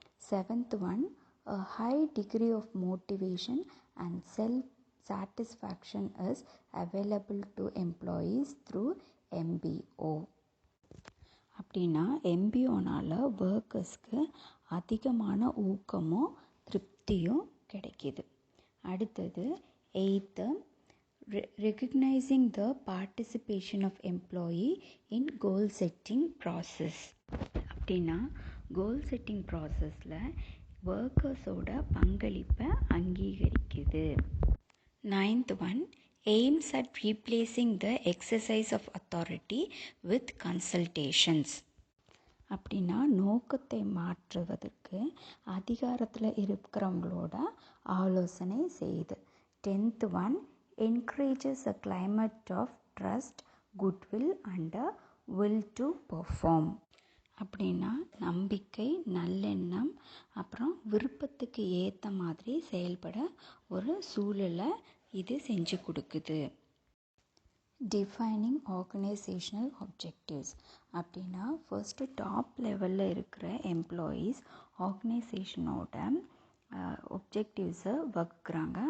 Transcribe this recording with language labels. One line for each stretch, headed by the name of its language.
English: Seventh one, a high degree of motivation and self-satisfaction is available to employees through MBO.
Tamil: அப்படின்னா MBOனால் ஒர்க்கர்ஸ்க்கு அதிகமான ஊக்கமும் திருப்தியும் கிடைக்கிது. அடுத்தது
English: Eighth, recognizing the participation of employee in goal setting process.
Tamil: அப்படின்னா
English: goal setting ப்ராசஸில்
Tamil: ஒர்க்கர்ஸோட பங்களிப்பை அங்கீகரிக்குது.
English: Ninth one, aims at replacing the exercise of authority with consultations.
Tamil: அப்படின்னா நோக்கத்தை மாற்றுவதற்கு அதிகாரத்தில் இருக்கிறவங்களோட ஆலோசனை செய்யுது.
English: 10th one, encourages a climate of trust, goodwill and a will to perform.
Tamil: அப்படின்னா நம்பிக்கை, நல்லெண்ணம், அப்புறம் விருப்பத்துக்கு ஏற்ற மாதிரி செயல்பட ஒரு சூழலை இது செஞ்சு கொடுக்குது.
English: Defining organisational objectives.
Tamil: அப்படின்னா
English: first top லெவலில்
Tamil: இருக்கிற எம்ப்ளாயீஸ் ஆர்கனைசேஷனோட ஒப்ஜெக்டிவ்ஸை வகுக்கிறாங்க.